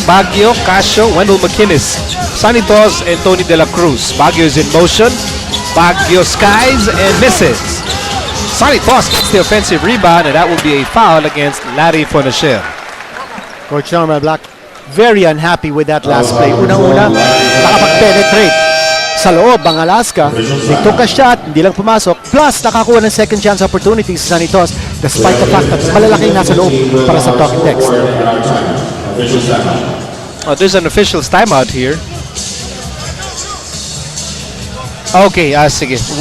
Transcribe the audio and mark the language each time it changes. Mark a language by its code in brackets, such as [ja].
[en] Baguio, Casio, Wendell McInnes, Sonny Toz, and Tony De La Cruz. Baguio is in motion. Baguio skies and misses. Sonny Toz gets the offensive rebound, and that will be a foul against Larry Fonachel. Coach Norman Black, very unhappy with that last play. [tl] Unang-una, nakapag-penetrate sa loob ang Alaska. [en] They took a shot, [tl] hindi lang pumasok. Plus, nakakuha ng second chance opportunities sa Sonny Toz despite the fact that malalaki nasa loob para sa talking text. [en] Oh, there's an official's timeout here. [tl] Okay, sige.